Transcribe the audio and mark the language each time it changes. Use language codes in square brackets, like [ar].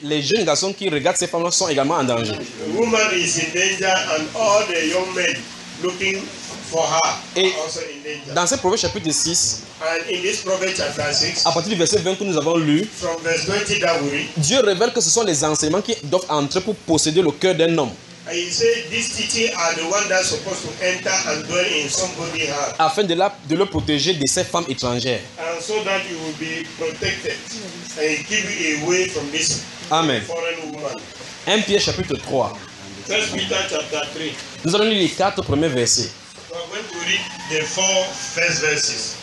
[fr] Les jeunes garçons qui regardent ces femmes-là sont également en danger. [en] The woman is in danger and all the young men looking for her are also in danger. [fr] Dans ce Proverbe chapitre 6. [en] And in this Proverbe chapter 6. [fr] À partir du verset 20 que nous avons lu. [en] From verse 20 that we read. [fr] Dieu révèle que ce sont les enseignements qui doivent entrer pour posséder le cœur d'un homme. [en] And he said, these teachings are the ones that are supposed to enter and dwell in somebody's heart. [fr] Afin de le protéger de ces femmes étrangères. [en] And so that you will be protected. And he give you away from this Amen. Foreign woman. [fr] 1 Pierre chapitre 3. [en] 1 Peter chapter 3. [fr] Nous allons lire les 4 premiers versets. [en] The four first